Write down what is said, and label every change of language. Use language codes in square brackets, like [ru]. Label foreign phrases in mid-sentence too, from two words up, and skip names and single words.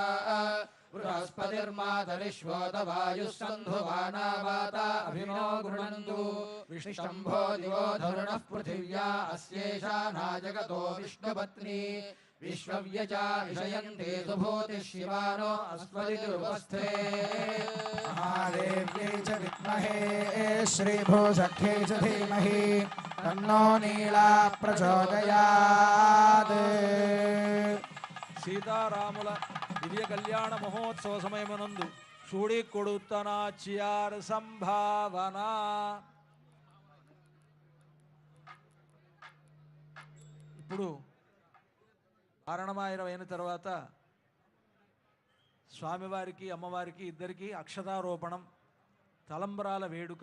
[sa] बृहस्पतिर्मातरिश्वोतवायुः सन्धुवाना वाता अभिनो गृणन्तु विष्णम्भो दिवो धरुणः पृथिव्या अस्येषा नाजगतो विष्णुपत्नी विश्वव्यचा विषयन्ते सुभूतिः शिवानो अस्मदिरुपस्थे महादेव्यै च विद्महे श्रीभूसख्यै च धीमहि तन्नो नीला प्रचोदयात् [te] సీతారాముల దివ్య కళ్యాణ మహోత్సవ సమయమునందు చూడి కొడుతనాచ్యార్ సంభావన. ఇప్పుడు కారణమాయిరం అయిన తర్వాత స్వామివారికి అమ్మవారికి ఇద్దరికి అక్షతారోపణం, తలంబరాల వేడుక.